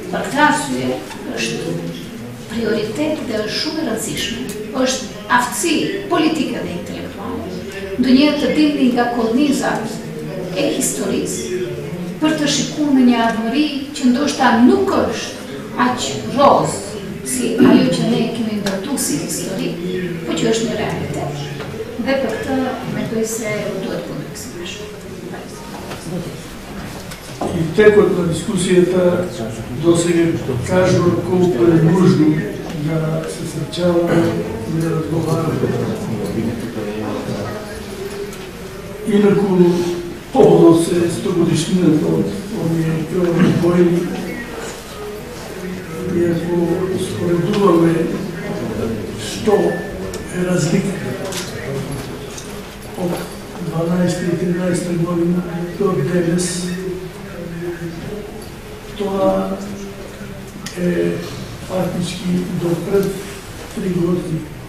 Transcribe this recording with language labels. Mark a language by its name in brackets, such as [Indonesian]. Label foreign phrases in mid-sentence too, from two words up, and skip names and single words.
[Albanian] Për këtë arsye është prioritet dhe është shumë e rëndësishme, është aftësi politike dhe intelektuale, ndonjëherë të dilni nga kolonizat e historisë për të shikuar në një ardhmëri që ndoshta nuk është aq roz si ajo që ne kemi ndërtuar si histori, po që është një realitet. Dhe për këtë mendoj se duhet punojmë bashkë. [Macedonian] И текот на дискусијата досега кажува колку е нужно да се сречаваме и да разговараме. Инаку, поводот се 100-годишнината од оние крвни војни, и ако споредуваме што е разлика од 12-13 година до денес, тоа е фактички до пред 3 години.